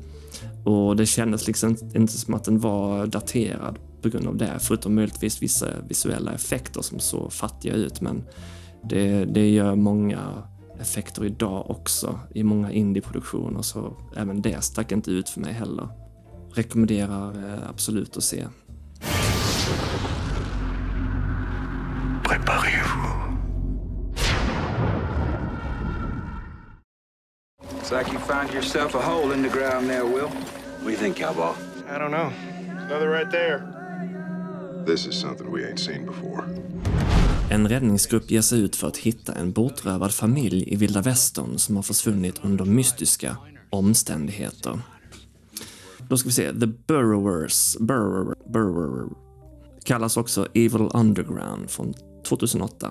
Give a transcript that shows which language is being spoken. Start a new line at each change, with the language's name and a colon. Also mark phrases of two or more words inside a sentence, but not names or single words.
Swedish: Och det kändes liksom inte som att den var daterad på grund av det. Förutom möjligtvis vissa visuella effekter som så fattiga ut. Men det gör många effekter idag också i många indie-produktioner. Så även det stack inte ut för mig heller. Rekommenderar absolut att se.
French: Préparez-vous.
English: Looks like you found yourself a hole in the ground there, Will. What do you think, cowboy? I don't know. Another right there. This is something we ain't seen before.
Swedish: En räddningsgrupp ger sig ut för att hitta en bortrövad familj i Vilda Västern som har försvunnit under mystiska omständigheter. Då ska vi se. The Burrowers. Burrower. Kallas också Evil Underground från 2008.